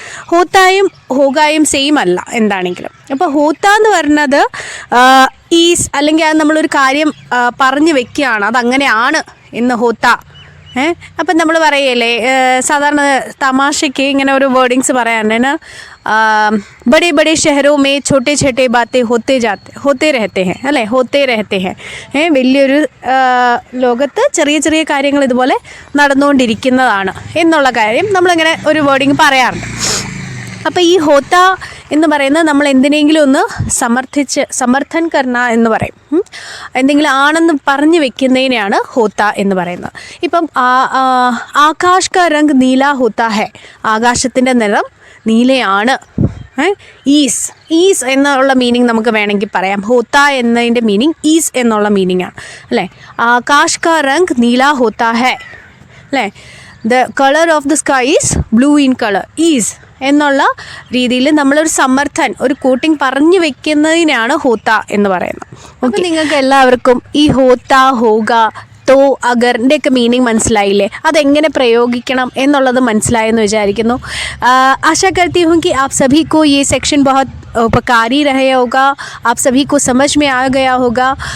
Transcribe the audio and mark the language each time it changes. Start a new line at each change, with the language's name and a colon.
Malayalam: ഹോത്തായും ഹോഗായും same അല്ല എന്താണെങ്കിലും. അപ്പോൾ ഹോത്ത എന്ന് പറയുന്നത് ഈസ്, അല്ലെങ്കിൽ അത് നമ്മളൊരു കാര്യം പറഞ്ഞു വെക്കുകയാണ്, അതങ്ങനെയാണ് എന്ന് ഹോത്ത. അപ്പം നമ്മൾ പറയല്ലേ സാധാരണ തമാശയ്ക്ക് ഇങ്ങനെ ഒരു വേർഡിങ്സ് പറയാറുണ്ട്.
Hindi: बड़े बड़े शहरों में छोटे छोटे बातें होते रहते हैं
Malayalam: അല്ലേ?
Hindi: होते रहते हैं.
Malayalam: വലിയൊരു ലോകത്ത് ചെറിയ ചെറിയ കാര്യങ്ങൾ ഇതുപോലെ നടന്നുകൊണ്ടിരിക്കുന്നതാണ് എന്നുള്ള കാര്യം നമ്മളിങ്ങനെ ഒരു വേർഡിങ് പറയാറുണ്ട്. അപ്പോൾ ഈ ഹോത്ത എന്ന് പറയുന്നത് നമ്മൾ എന്തിനെങ്കിലും ഒന്ന് സമർത്ഥൻ കർണ എന്ന് പറയും. എന്തെങ്കിലും ആണെന്ന് പറഞ്ഞു വെക്കുന്നതിനെയാണ് ഹോത്ത എന്ന് പറയുന്നത്. ഇപ്പം
Hindi: ആകാശ് കാ രംഗ് നീല ഹോത്ത ഹെ,
Malayalam: ആകാശത്തിൻ്റെ നിറം നീലയാണ്. ഈസ് എന്നുള്ള മീനിങ് നമുക്ക് വേണമെങ്കിൽ പറയാം. ഹോത്ത എന്നതിൻ്റെ മീനിങ് ഈസ് എന്നുള്ള മീനിങ് ആണ് അല്ലേ.
Hindi: ആകാശ് കാ രംഗ് നീല ഹോത്ത ഹെ
Malayalam: അല്ലേ.
English: The colour of the sky is blue in colour.
Malayalam: Is എന്നുള്ള രീതിയിൽ നമ്മളൊരു ഒരു കോട്ടിങ് പറഞ്ഞു വെക്കുന്നതിനാണ് ഹോത്ത എന്ന് പറയുന്നത്. അപ്പോൾ നിങ്ങൾക്ക് എല്ലാവർക്കും ഈ ഹോത്ത, ഹോഗ, തോ, അഗറിൻ്റെയൊക്കെ മീനിങ് മനസ്സിലായില്ലേ? അതെങ്ങനെ പ്രയോഗിക്കണം എന്നുള്ളത് മനസ്സിലായെന്ന് വിചാരിക്കുന്നു.
Hindi: आशा करती हूँ कि आप सभी को ये सेक्शन बहुत उपकारी रहा होगा, आप सभी को समझ में आ गया होगा.